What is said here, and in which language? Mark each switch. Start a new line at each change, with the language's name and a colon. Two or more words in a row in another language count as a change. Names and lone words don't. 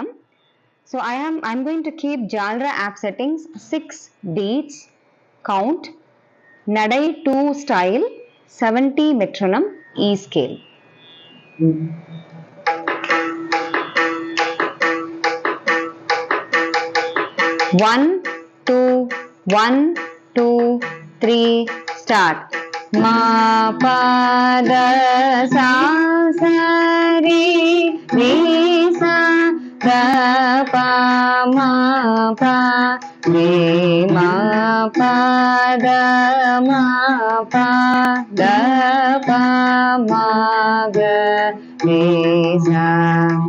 English: So I'm going to keep Jalra app settings 6 beats, count, Nadai 2 style, 70 metronome, E scale. 1, 2, 1, 2, 3, start. Ma pa da sa sa re re sa da pa ma pa re ma pa da pa ma ga re sa.